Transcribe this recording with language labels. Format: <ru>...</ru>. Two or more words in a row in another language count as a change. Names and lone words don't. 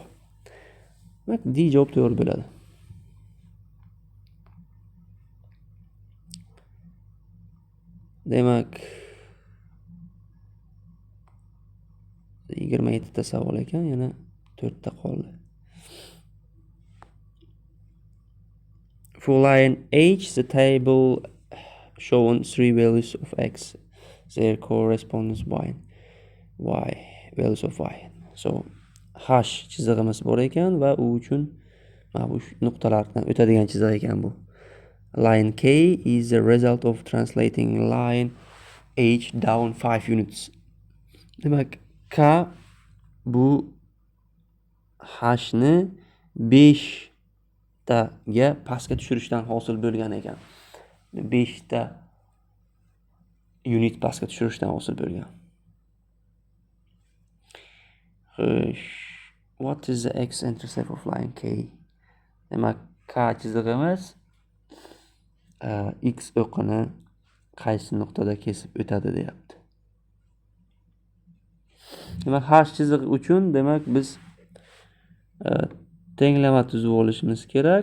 <uz>Demak, D javob to'g'ri bo'ladi. Demak, 27 ta savol ekan, yana 4 ta qoldi.</uz> <en>For line H, the table shown 3 values of x. Their corresponds y values of y.</en> <uz>So, hash chizig'imiz bor ekan va u uchun bu nuqtalardan o'tadigan chiziq ekan bu.</uz> <en>Line K is the result of translating line H down 5 units.</en> <uz>Demak, K bu hashni 5 taga pastga tushirishdan hosil bo'lgan ekan. 5 ta unit pastga tushirishdan hosil bo'lgan.</uz> <en>What is the x-intercept of line K?</en> <uz>Demak, K chizig'imiz x o'qini qaysi nuqtada kesib o'tadi deyapti. Demak, hash chizig'i uchun demak biz tenglama tuzib olishimiz kerak.</uz>